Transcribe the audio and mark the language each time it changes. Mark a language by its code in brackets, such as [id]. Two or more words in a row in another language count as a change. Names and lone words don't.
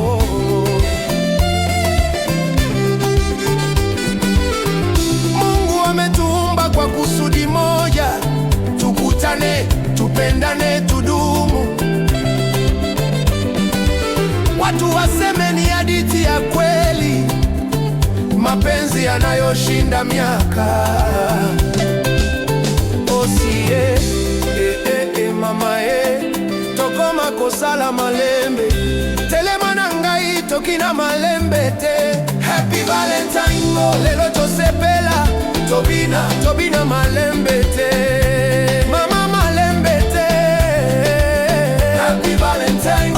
[sw] Mungu ametuumba kwa kusudi moja, tukutane, tupendane, tudumu. Watu waseme ni hadithi ya kweli, mapenzi yanayoshinda miaka. Osie, [ln] mama tokoma kosala malembe, telema na ngai tokina malembe te. [en] Happy Valentine [ln] mo, lelo tosepela, tobina malembe te. Mama malembe te. [en] Happy Valentine.